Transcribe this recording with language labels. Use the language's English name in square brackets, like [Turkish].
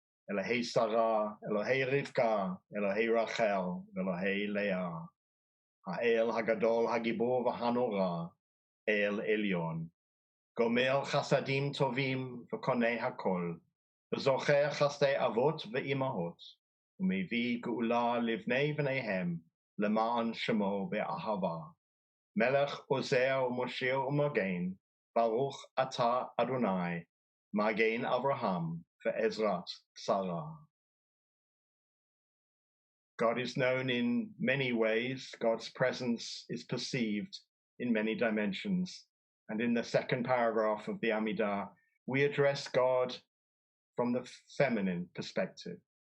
[Hebrew] Elohei Sarah Elohei Rivka Elohei Rachel Elohei Leah Ha'el Hagadol Hagibor v'Hanora El Elyon Gomer Chasadim Tovim v'Konei Hakol וזוכר חסדי אבות ואימהות, ומביא גאולה לבני בניהם, למען שמו באהבה. מלך עוזר ומושיע ומגן, ברוך אתה אדוני, מגן אברהם ועזרת שרה. [English] God is known in many ways. God's presence is perceived in many dimensions. And in the second paragraph of the Amidah, we address God from the feminine perspective.